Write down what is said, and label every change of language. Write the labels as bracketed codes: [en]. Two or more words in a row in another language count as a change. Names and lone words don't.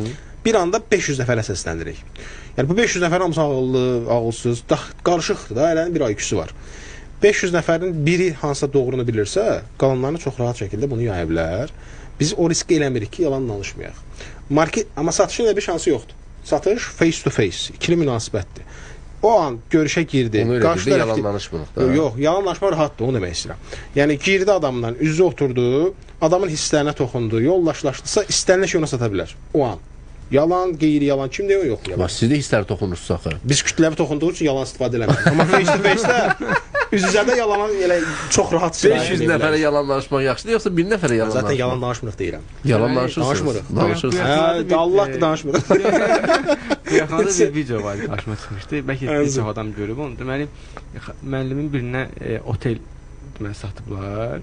[az] Bir anda 500 nəfərə səslənirik. Yəni, bu 500 nəfər hamısı ağıllı, ağılsız, qarışıqdır da, elənin bir IQ-su var. 500 nəfərin biri hansısa doğrunu bilirsə, qalanlarını çox rahat şəkildə bunu yaya bilər. Biz o riski eləmirik ki, yalan danışmayaq. Amma satışın elə bir şansı yoxdur. [en] Satış face to face, [az] ikili münasibətdir. O an görüşə girdi. Onu elə girdi, yalan danışmırıq da. Yox, yalan danışmaq rahatdır, onu demək istəyirəm. Yəni, girdi adamdan, üzü oturdu, adamın hisslərinə toxundu, yollaşlaşdısa, istənilən şey ona sata bilər. O an. Yalan, qeyri-yalan, kim deyir, yox. Siz də hissləri toxunursunuz axı. Biz kütləvi toxunduğu üçün yalan istifadə eləmirik. Amma [en] face to face- [az] də üz-üzədə yalanı elə çox rahat 500 nəfərə yalan danışmaq yaxşıdır, yoxsa bir nəfərə yalan danışmaq? Zaten yalan danışmırıq deyirəm. Yalan danışırsınız. Danışmırıq. Allah danışmırıq. Bu yaxında bir video var, qarşıma çıxmışdı. Bəlkə bir çox adam görüb onu. Deməli, müəllimin birinə otel satıblar.